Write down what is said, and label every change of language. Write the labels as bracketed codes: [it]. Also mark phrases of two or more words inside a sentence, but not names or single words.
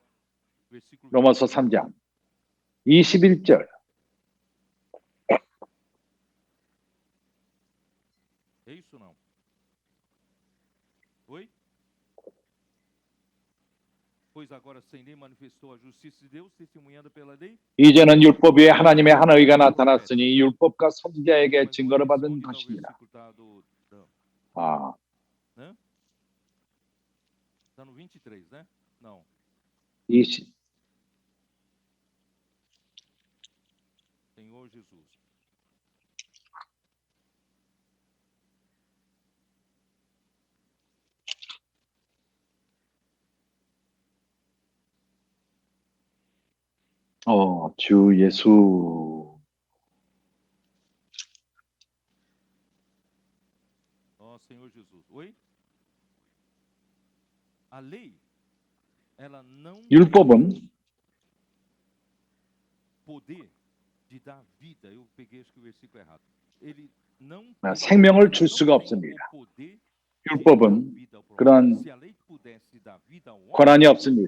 [ko] 로마서 3장 21절 이제는 율법 위에 하나님의 한 의가 나타났으니 율법과 선지자에게 증거를 받은 것이니라. [pt] Está no 23, né? Não. 20. Senhor Jesus. [ko] 주 예수. [pt] Senhor Jesus. Oi? [ko] 율법은 생명을 줄 수가 없습니다. 율법은 그런 권한이 없습니다.